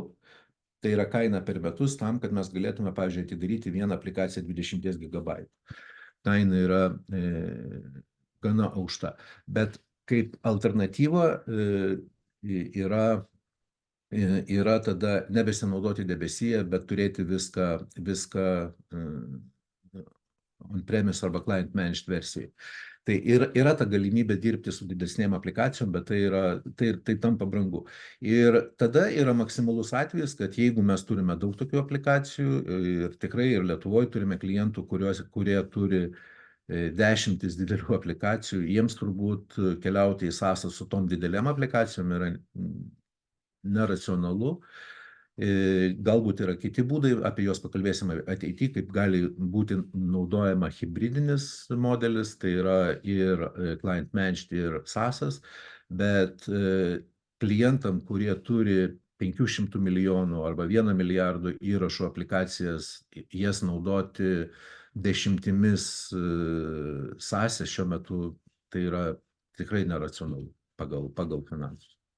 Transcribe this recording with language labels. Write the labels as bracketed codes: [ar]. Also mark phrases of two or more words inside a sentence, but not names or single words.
[lt] Tai yra kaina per metus tam, kad mes galėtume, pavyzdžiui, atidaryti vieną aplikaciją 20 GB. Kaina yra gana aukšta. Bet kaip alternatyva yra tada nebesinaudoti debesiją, bet turėti viską on-premise arba [en] client managed [lt] versijai. Tai yra ta galimybė dirbti su didesnėm aplikacijom, bet tai tampa brangu. Ir tada yra maksimalus atvejis, kad jeigu mes turime daug tokių aplikacijų ir tikrai ir Lietuvoje turime klientų, kurie turi dešimtis didelių aplikacijų, jiems turbūt keliauti į SaaS su tom didelėm aplikacijom yra neracionalu. Galbūt yra kiti būdai, apie juos pakalbėsime ateityje, kaip gali būti naudojama hybridinis modelis, tai yra ir [en] client managed, [lt] ir SaaS, bet klientam, kurie turi 500 milijonų arba 1 milijardo įrašų aplikacijas, jas naudoti dešimtimis SaaS šiuo metu, tai yra tikrai neracionalu pagal finansus.